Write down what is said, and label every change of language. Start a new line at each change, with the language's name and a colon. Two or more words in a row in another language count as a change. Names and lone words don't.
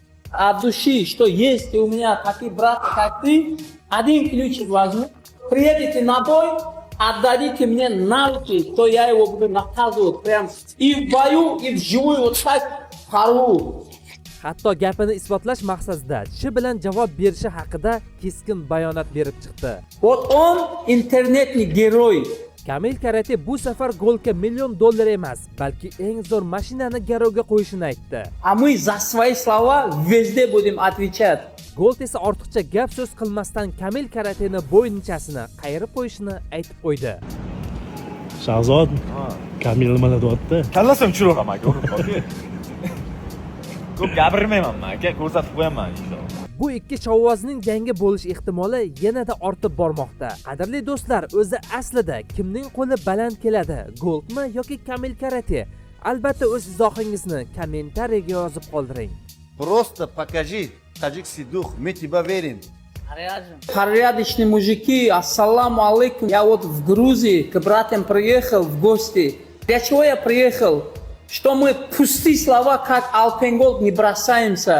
Russian: от души, что есть у меня такие брат, как ты, один ключик возьму, приедете на бой, отдадите мне навыки, то я его буду наказывать прям и в бою, и вживую вот так порву.
Uzbek: Hatto gapini isbotlash maqsadida tishi bilan javob berishi haqida keskin bayonot berib chiqdi.
Russian: Вот он интернетный герой.
Uzbek: Kamil Karate bu safar golga $1 million emas, balki eng zo'r mashinani garovga qo'yishini aytdi.
Russian: А мы за свои слова везде будем отвечать.
Uzbek: Gold esa ortiqcha gap so'z qilmasdan Kamil Karateni bo'yinchasini qayirib qo'yishini aytib qo'ydi. Shahzod, Kamil nima deyapti? Kallasam tushiraman aka, urib qoldi. Ko'p gapirmayman aka, ko'rsatib qo'yaman inshaalloh. Bu ikki shovvozning jangi bo'lish ehtimoli yanada ortib bormoqda. Qadrli do'stlar, o'zi aslida kimning qo'li baland keladi? Goldmi yoki Kamil Karate? Albatta o'z izohingizni kommentariyaga yozib qoldiring.
Russian: Просто покажи таджикский дух, мы тебя верим. Порядочные мужики,
Arabic: السلام عليكم.
Russian: Я вот в Грузии к братьям приехал в гости. Для чего я приехал? Что мы пустые слова, как Алпенгол, не бросаемся.